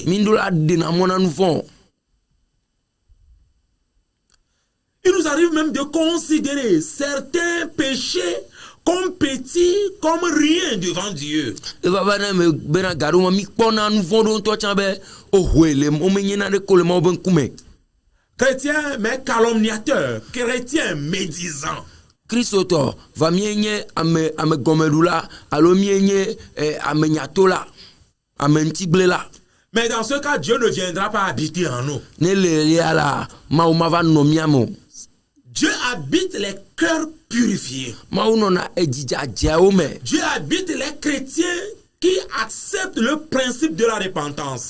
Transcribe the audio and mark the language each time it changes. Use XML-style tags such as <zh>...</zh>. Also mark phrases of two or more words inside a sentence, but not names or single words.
<fr>Il nous arrive même de considérer certains péchés comme petit, comme rien devant Dieu. Chrétien mais calomniateur, chrétien médisant.</fr> <ee>Christoto va mienye ame gomelula alo mienye ame nyatola ame ntiblela.</ee> <fr>Mais dans ce cas, Dieu ne viendra pas habiter en nous. Dieu habite les cœurs purifiés. Dieu habite les chrétiens qui acceptent le principe de la repentance.</fr>